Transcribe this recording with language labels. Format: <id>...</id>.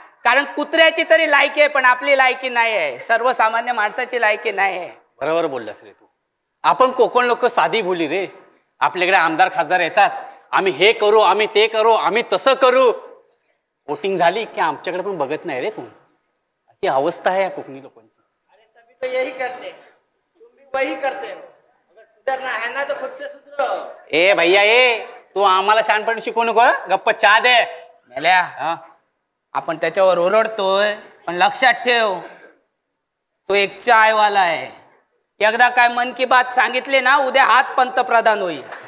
<mr>कारण कुत्र्याची तरी लायकी आहे, पण आपली लायकी नाही आहे. सर्वसामान्य माणसाची लायकी नाही आहे. बरोबर बोललास रे तू. आपण कोकण लोक साधी बोली रे. आपल्याकडे आमदार खासदार येतात, आम्ही हे करू, आम्ही ते करू, आम्ही तसं करू. वोटिंग झाली की आमच्याकडे पण बघत नाही रे कोण. अशी अवस्था आहे या कोकणी लोकांची.</mr> <hi>अरे सभी तो यही करते, तुम भी वही करते हो. अगर सुधरना है ना तो खुद से सुधरो.</hi> <mr>ए भैया ए, तू आम्हाला शहाणपण शिकवू नको. गप्प चहा दे. मेल्या, आपण त्याच्यावर ओरडतोय, पण लक्षात ठेव तो एक चायवाला आहे. एकदा काय मन की बात सांगितले ना, उद्या हात पंतप्रधान होईल.</mr>